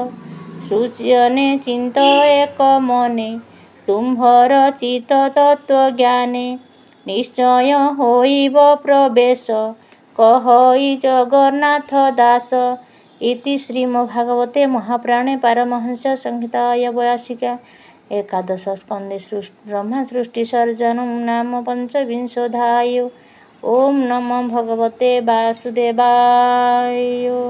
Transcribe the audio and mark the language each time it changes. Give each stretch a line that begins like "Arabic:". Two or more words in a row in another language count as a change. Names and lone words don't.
Odia: ସୃଜ୍ୟନେ ଚିନ୍ତ ଏକ ମନେ, ତୁମ୍ଭର ଚିତ୍ତ ତତ୍ତ୍ୱଜ୍ଞାନେ। ନିଶ୍ଚୟ ହୋଇବ ପ୍ରବେଶ, କହଇ ଜଗନ୍ନାଥ ଦାସ।
Sanskrit: ଇତି ଶ୍ରୀମଦ୍ଭାଗବତେ ମହାପୁରାଣେ ପାରମହଂସ ସଂହିତାୟା 82 एकादशस्कन्धे ब्रह्मसृष्टिसर्जनं नाम पञ्चविंशोऽध्यायो। ॐ नमो भगवते वासुदेवाय।